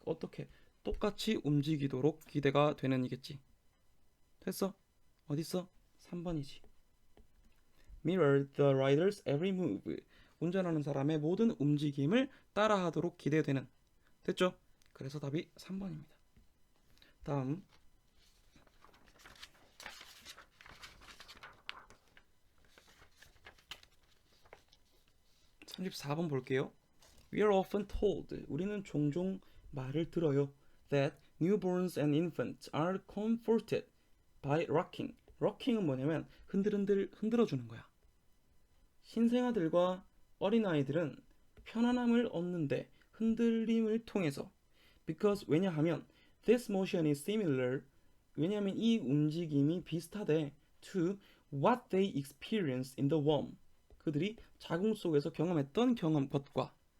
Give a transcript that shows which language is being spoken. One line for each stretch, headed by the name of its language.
Korean: 어떻게 똑같이 움직이도록 기대가 되는 이겠지. 됐어? 어딨어? 3번이지.
English: mirror the rider's every move.
Korean: 운전하는 사람의 모든 움직임을 따라하도록 기대되는. 됐죠? 그래서 답이 3번입니다. 다음 34번 볼게요.
English: We are often told.
Korean: 우리는 종종 말을 들어요.
English: That newborns and infants are comforted by rocking.
Korean: rocking은 뭐냐면 흔들어주는 거야. 신생아들과 어린아이들은 편안함을 얻는데 흔들림을 통해서 because 왜냐하면
English: this motion is similar
Korean: 왜냐하면 이 움직임이 비슷하대
English: to what they experience in the womb
Korean: 그들이 자궁 속에서 경험했던 것과